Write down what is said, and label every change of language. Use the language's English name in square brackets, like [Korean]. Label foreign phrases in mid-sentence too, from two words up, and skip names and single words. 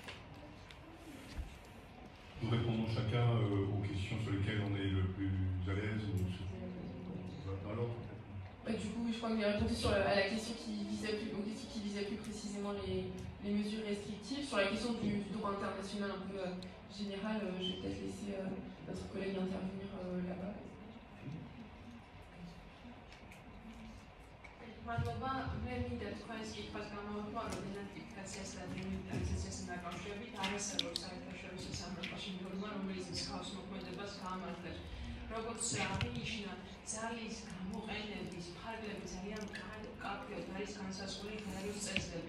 [French] Nous répondons chacun aux questions sur lesquelles on est le plus à l'aise dans l'ordre. Du coup, je crois que j'ai répondu à la question qui visait plus précisément les mesures restrictives. Sur la question du droit international un peu général, je vais peut-être laisser notre collègue intervenir là-bas. [Georgian] მადლობა. მე მინდა თქვენს კითხვას გამოვიყვა, რომ იდენტიფიკაციას და დემილიტარიზაციასთან დაკავშირებით არასერვებს საერთაშორისო სამართალში ნორმა, რომელიც მსგავს მოქმედებას გაამართლებს. როგორც აღინიშნა, ძალის გამოყენების ფარგლები ძალიან მკაფიოდ არის განსაზღვრული გაეროს წესდებით.